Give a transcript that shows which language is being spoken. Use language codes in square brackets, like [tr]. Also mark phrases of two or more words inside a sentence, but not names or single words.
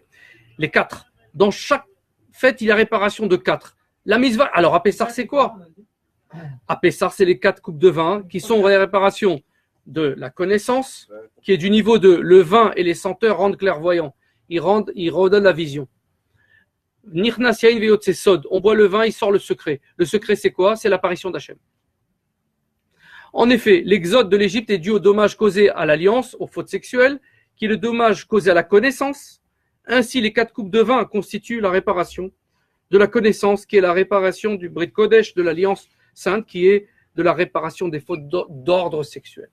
[fr] Les 4. Dans chaque fête, il y a réparation de 4. La mitzvah, alors à Pessah, c'est quoi? À Pessah, c'est les 4 coupes de vin qui sont les réparations de la connaissance, qui est du niveau de le vin et les senteurs rendent clairvoyant. Ils redonnent la vision. [he] נכנס יין יצא סוד. [fr] On boit le vin, il sort le secret. Le secret, c'est quoi? C'est l'apparition d'Hachem. En effet, l'exode de l'Égypte est dû au dommage causé à l'alliance, aux fautes sexuelles, qui est le dommage causé à la connaissance, Ainsi, les 4 coupes de vin constituent la réparation de la connaissance, qui est la réparation du [he] ברית קודש, [fr] de l'Alliance Sainte, qui est de la réparation des fautes d'ordre sexuel.